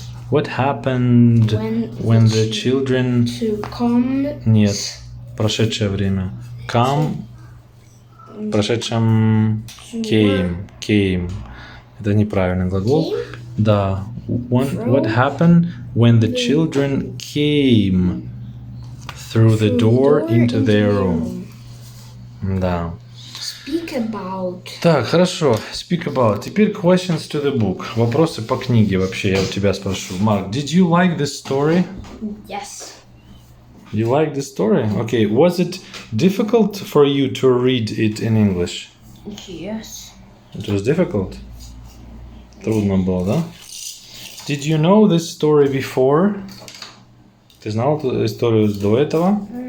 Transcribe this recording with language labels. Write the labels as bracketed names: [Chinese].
[English] What happened when the children... To come. [Russian] Нет. Прошедшее время. Come. В прошедшем came. Это неправильный глагол. [English] Came? [Russian] Да. [English] What happened when the children came through the door into their room? [Russian] Да. [English] Speak about. [Russian] Так, хорошо. [English] Speak about. [Russian] Теперь [English] questions to the book. [Russian] Вопросы по книге вообще я у тебя спрошу. [English] Mark, did you like this story? Yes. You like the story? Okay. Was it difficult for you to read it in English? Yes. It was difficult? [Russian] Трудно было, да? [English] Did you know this story before? [Russian] Ты знал эту историю до этого?